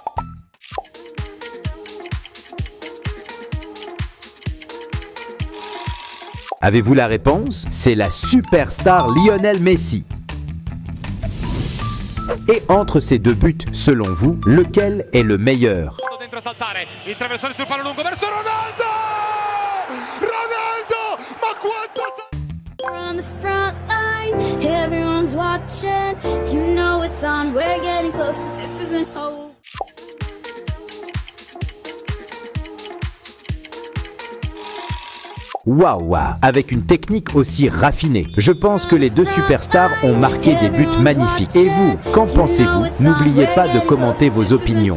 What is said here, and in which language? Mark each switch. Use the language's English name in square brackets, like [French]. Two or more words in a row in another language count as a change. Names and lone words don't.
[French] Avez-vous la réponse? C'est la superstar Lionel Messi. Et entre ces deux buts, selon vous, lequel est le meilleur? [Italian] Il traversone sul palo lungo verso Ronaldo! Ronaldo! Ma quanto [English] on the front line, everyone's watching. You know it's on, we're getting close. This isn't over. [French] Waouh, avec une technique aussi raffinée. Je pense que les deux superstars ont marqué des buts magnifiques. Et vous, qu'en pensez-vous? N'oubliez pas de commenter vos opinions.